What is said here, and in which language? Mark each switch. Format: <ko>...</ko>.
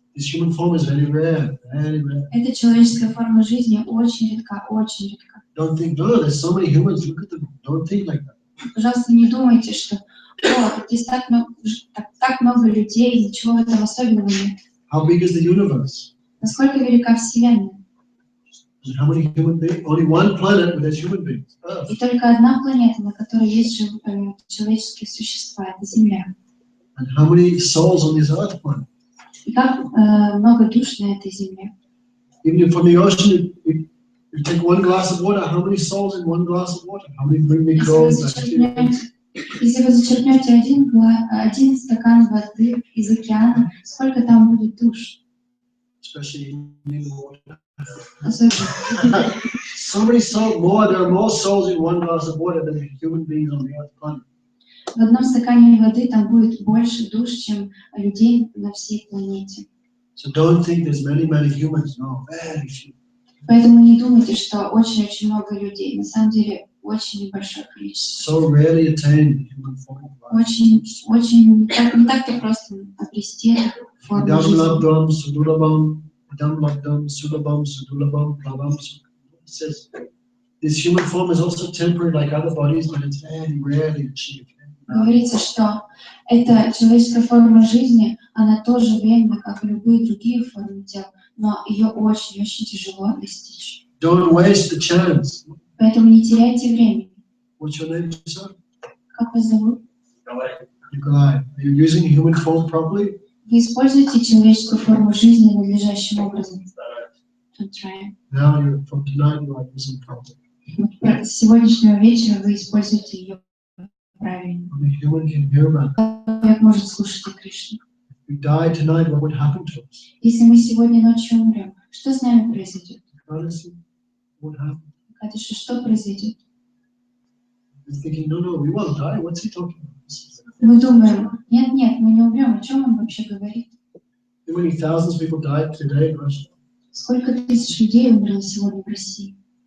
<en>This human form is very rare, very rare.</en> <ru>Эта человеческая форма жизни очень редка, очень редка.</ru> <en>Don't think, no, there's so many humans, look at them. Don't think like that.</en> <ru>Пожалуйста, не думайте, что здесь так много людей, ничего в этом особенного нет.</ru> <en>How big is the universe?</en> <ru>Насколько велика Вселенная?</ru> <en>And how many human beings? Only one planet where there's human beings, Earth.</en> <ru>И только одна планета, на которой есть человеческие существа, это Земля.</ru> <en>And how many souls on this earth planet?</en> <ru>И как много душ на этой Земле.</ru> <en>Even if from the ocean, you take one glass of water, how many souls in one glass of water? How many microbes?</en> <ru>Если вы зачерпнете один стакан воды из океана, сколько там будет душ?</ru> <en>Especially in the water.</en> <ru>Особенно.</ru> <en>So many souls, there are more souls in one glass of water than human beings on the earth planet.</en> <ru>В одном стакане воды там будет больше душ, чем людей на всей планете.</ru> <en>So don't think there's many humans. No, very few.</en> <ru>Поэтому не думайте, что очень-очень много людей. На самом деле очень небольшое количество.</ru> <en>So rarely attain the human form of life.</en> <ru>Очень не так-то просто обрести эту форму жизни.</ru> <sa>Labdam Sudulabam, Idam Labdam Sulabam Sudulabam Prabham.</sa> <en>It says this human form is also temporary like other bodies, but it's very rarely achieved.</en> <ru>Говорится, что эта человеческая форма жизни, она тоже временна, как и любые другие формы тел, но ее очень-очень тяжело достичь.</ru> <en>Don't waste the chance.</en> <ru>Поэтому не теряйте времени.</ru> <en>What's your name, sir?</en> <ru>Как вас зовут?</ru> <en>Nikolai. Are you using human form properly?</en> <ru>Вы используете человеческую форму жизни надлежащим образом.</ru> <en>Don't try. Now, from tonight, you are using properly.</en> <ru>С сегодняшнего вечера вы используете ее правильно.</ru> <en>Only human can hear about it.</en> <ru>Человек может слушать о Кришне.</ru> <en>If we die tonight, what would happen to us?</en> <ru>Если мы сегодня ночью умрем, что с нами произойдет?</ru> <en>Honestly, what happened?</en> <ru>Катюша, что произойдет?</ru> <en>We're thinking, no, we won't die. What's he talking about?</en> <ru>Мы думаем, нет, мы не умрем. О чем он вообще говорит?</ru> <en>How many thousands of people died today in Russia?</en> <ru>Сколько тысяч людей умерло сегодня в России?</ru>